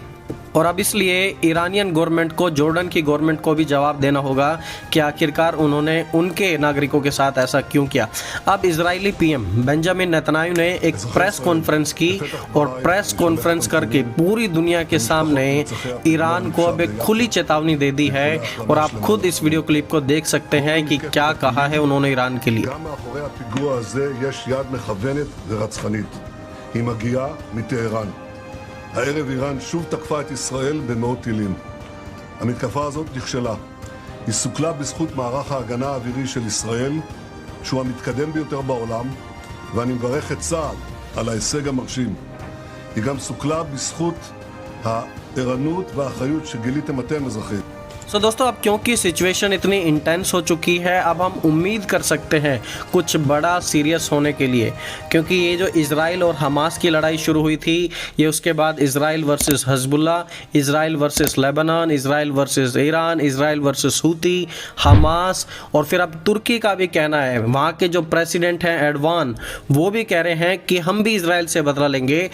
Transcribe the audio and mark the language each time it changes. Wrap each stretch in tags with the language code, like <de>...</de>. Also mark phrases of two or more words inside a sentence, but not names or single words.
<hi>और अब इसलिए ईरानियन गवर्नमेंट को जॉर्डन की गवर्नमेंट को भी जवाब देना होगा कि आखिरकार उन्होंने उनके नागरिकों के साथ ऐसा क्यों किया। अब इजरायली पीएम बेंजामिन नेतन्याहू ने एक</hi> <en>press conference</en> <hi>की और</hi> <en>press conference</en> <hi>करके पूरी दुनिया के सामने ईरान को अब एक खुली चेतावनी दे दी है और आप खुद इस</hi> <en>video clip</en> <hi>को देख सकते हैं कि क्या कहा है उन्होंने ईरान के लिए।</hi> <he>הערב איראן שוב תקפה את ישראל במאות טילים. המתקפה הזאת נכשלה. היא סוכלה בזכות מערך ההגנה האווירי של ישראל, שהוא המתקדם ביותר בעולם, ואני מברך את צה"ל על ההישג המרשים. היא גם סוכלה בזכות הערנות והאחריות שגיליתם אתם אזרחים.</he> <hi>सो दोस्तों अब क्योंकि सिचुएशन इतनी इंटेंस हो चुकी है, अब हम उम्मीद कर सकते हैं कुछ बड़ा सीरियस होने के लिए, क्योंकि ये जो इजराइल और हमास की लड़ाई शुरू हुई थी, ये उसके बाद इजराइल वर्सेस हजबुल्ला, इजराइल वर्सेस लेबनान, इजराइल वर्सेस ईरान, इजराइल वर्सेस हूती, हमास और फिर अब तुर्की का भी कहना है, वहाँ के जो प्रेसिडेंट हैं एर्डोगान वो भी कह रहे हैं कि हम भी इजराइल से बदला लेंगे।</hi>